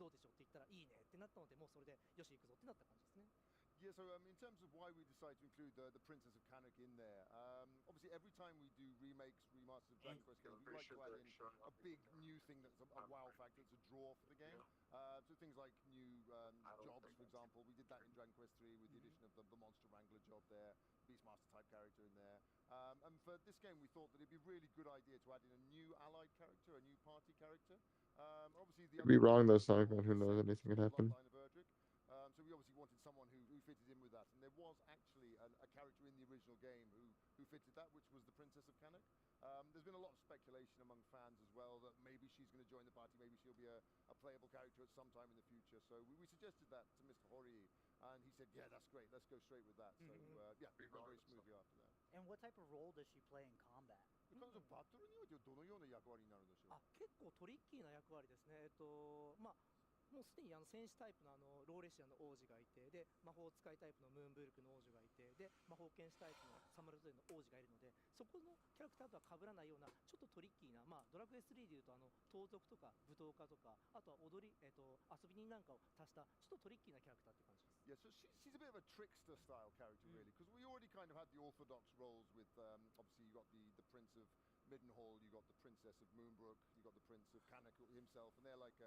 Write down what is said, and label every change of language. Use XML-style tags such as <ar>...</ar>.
<ja>していくぞってなった感じですね。</ja> <en>Yeah, so in terms of why we decided to include the Princess of Kanak in there, obviously every time we do remakes, remasters of Dragon Quest games, we like to add in a big new thing that's a wow factor, it's a draw for the game. So things like new jobs, for example, we did that in Dragon Quest 3 with the addition of the Monster Wrangler job there, Beastmaster type character in there. And for this game, we thought that it'd be a really good idea to add in a new allied character, a new party character. Obviously, the Could be wrong though, Sonic. Who knows? Anything could happen. So we obviously wanted someone who fitted in with that, and there was actually a character in the original game who fitted that, which was the Princess of Kanak. There's been a lot of speculation among fans as well that maybe she's going to join the party, maybe she'll be a playable character at some time in the future. So we suggested that to Mr. Hori, and he said, yeah, that's great, let's go straight with that. So yeah, it went very smoothly after that. And what type of role does she play in combat?</en> <ja>彼女バトルにおいてどのような役割になるんでしょう。結構トリッキーな役割ですね。まあもうすでに戦士タイプのローレシアの王子がいて、で魔法使いタイプのムーンブルクの王女がいて、で魔法剣士タイプのサムラトゥの王子がいるので、そこのキャラクターとは被らないようなちょっとトリッキーな、ドラクエ3でいうと盗賊とか舞踏家とか、あとは遊び人なんかを足したちょっとトリッキーなキャラクターって感じです。</ja> <en>Yeah, so she's a bit of a trickster style character really, because we already kind of had the orthodox roles with obviously you got the Prince of Middenhall, you got the Princess of Moonbrook, you got the Prince of Kanak himself, and they're like</en>